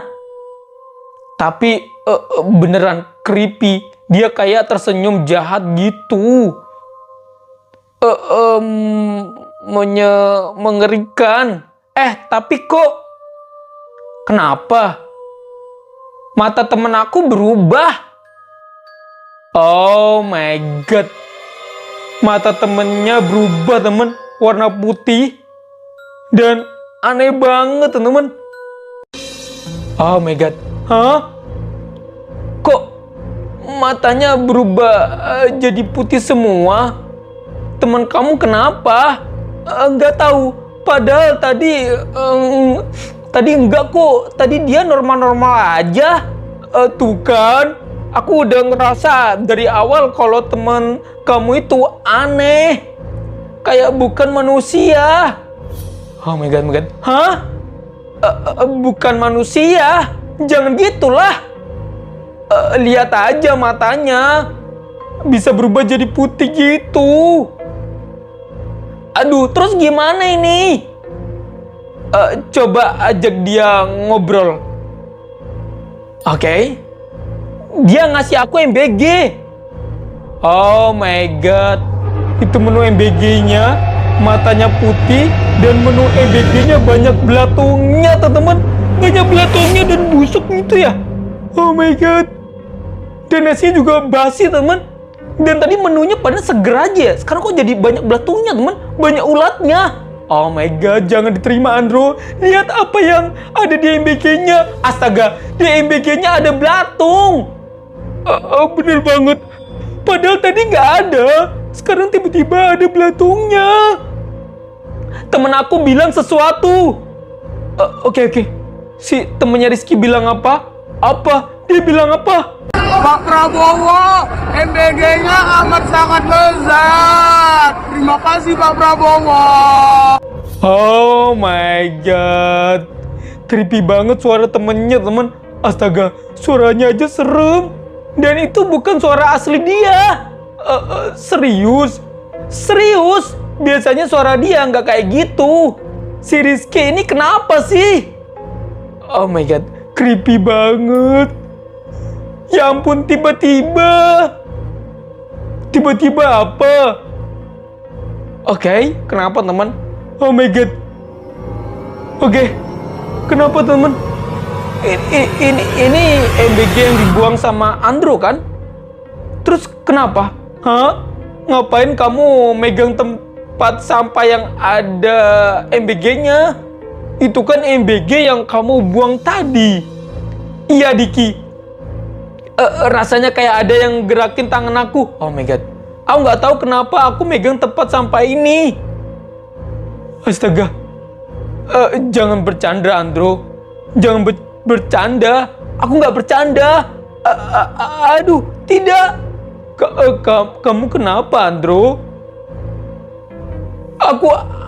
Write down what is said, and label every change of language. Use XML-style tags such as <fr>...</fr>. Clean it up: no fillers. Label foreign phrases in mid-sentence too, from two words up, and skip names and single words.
<id>Tapi beneran creepy. Dia kayak tersenyum jahat gitu. Mengerikan. Tapi kok kenapa? Mata temen aku berubah.</id> <en>Oh my god.</en> <id>Mata temennya berubah, temen. Warna putih. Dan aneh banget, temen.</id> <en>Oh my god.</en> <id>Hah? Kok matanya berubah jadi putih semua? Temen kamu kenapa? Nggak tahu. Padahal tadi enggak kok. Tadi dia normal-normal aja. Tuh kan. Aku udah ngerasa dari awal kalau teman kamu itu aneh. Kayak bukan manusia.</id> <en>Oh my god.</en> <id>Hah? Bukan manusia. Jangan gitulah. Lihat aja matanya. Bisa berubah jadi putih gitu. Aduh, terus gimana ini? Coba ajak dia ngobrol. Oke. Dia ngasih aku MBG.</id> <en>Oh my god.</en> <id>Itu menu MBG-nya, matanya putih, dan menu MBG-nya banyak belatungnya, teman-teman. Banyak belatungnya dan busuk gitu ya.</id> <en>Oh my god.</en> <id>Dan nasinya juga basi, teman. Dan tadi menunya pada seger aja. Sekarang kok jadi banyak belatungnya, teman. Banyak ulatnya.</id> <en>Oh my god,</en> <id>jangan diterima, Andro. Lihat apa yang ada di MBG-nya. Astaga, di MBG-nya ada belatung. Bener banget. Padahal tadi nggak ada. Sekarang tiba-tiba ada belatungnya. Temen aku bilang sesuatu. Oke. Si temennya Rizky bilang apa? Apa? Dia bilang apa? Pak Prabowo, MBG-nya amat sangat lezat. Terima kasih Pak Prabowo.</id> <en>Oh my god.</en> <id>Creepy banget suara temennya, temen. Astaga, suaranya aja serem. Dan itu bukan suara asli dia. Serius. Biasanya suara dia nggak kayak gitu. Si Rizky ini kenapa sih?</id> <en>Oh my god, creepy banget.</en> <id>Ya ampun, tiba-tiba apa? Oke, kenapa teman?</id> <en>Oh my god.</en> <id>Oke, kenapa teman? Ini MBG yang dibuang sama Andro kan? Terus kenapa? Hah? Ngapain kamu megang tempat sampah yang ada MBG-nya? Itu kan MBG yang kamu buang tadi. Iya, Diki. Rasanya kayak ada yang gerakin tangan aku.</id> <en>Oh my god.</en> <id>Aku nggak tahu kenapa aku megang tempat sampah ini. Astaga. Jangan bercanda, Andro. Jangan bercanda. Aku nggak bercanda. Aduh, tidak. Kamu kenapa, Andro?</id>